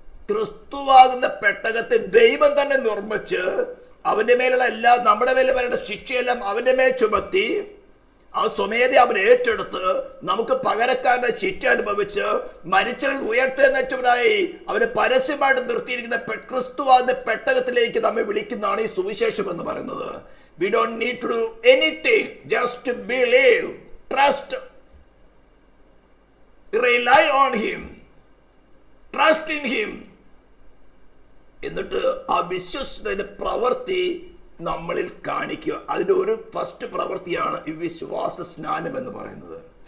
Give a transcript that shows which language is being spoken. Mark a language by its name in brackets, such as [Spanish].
[Malayalam] ക്രിസ്തുവാകുന്ന പെട്ടകത്തെ ദൈവം തന്നെ നിർമ്മിച്ച് അവന്റെ മേലുള്ള എല്ലാ നമ്മുടെ മേലെ വരേണ്ട ശിക്ഷയെല്ലാം അവന്റെ മേൽ ചുമത്തി ആ സ്വമേധ അവൻ ഏറ്റെടുത്ത് നമുക്ക് പകരക്കാരന്റെ ശിക്ഷ അനുഭവിച്ച് മരിച്ചവരിൽ ഉയർത്തെഴുന്നേറ്റവനായി അവനെ പരസ്യമായിട്ട് നിർത്തിയിരിക്കുന്ന ക്രിസ്തുവാകുന്ന പെട്ടകത്തിലേക്ക് നമ്മെ വിളിക്കുന്നതാണ് ഈ സുവിശേഷം എന്ന് പറയുന്നത്. [English] We don't need to do anything, just to believe, trust, rely on him, trust in him. [Malayalam] എന്നിട്ട് ആ വിശ്വസിച്ചതിന്റെ പ്രവൃത്തി നമ്മളിൽ കാണിക്കുക. അതിന്റെ ഒരു ഫസ്റ്റ് പ്രവൃത്തിയാണ് ഈ വിശ്വാസ സ്നാനം എന്ന് പറയുന്നത്.